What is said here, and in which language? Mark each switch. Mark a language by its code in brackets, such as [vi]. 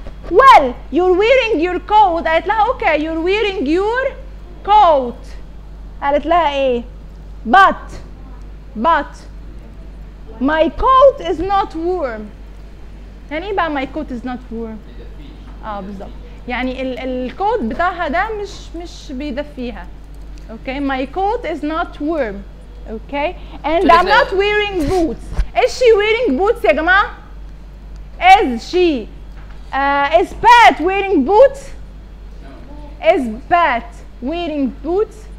[en] Well, you're wearing your coat. قالت لها okay, you're wearing your coat. قالت لها ايه؟ But my coat is not warm. يعني ايه بقى my coat is not warm؟ بالظبط. [ar] يعني الكود بتاعها ده مش بيدفيها. [en] Okay, my coat is not warm. Okay, and I'm not wearing boots. Is she wearing boots يا جماعة؟ Is she? Is Pat wearing boots? Is Pat wearing boots?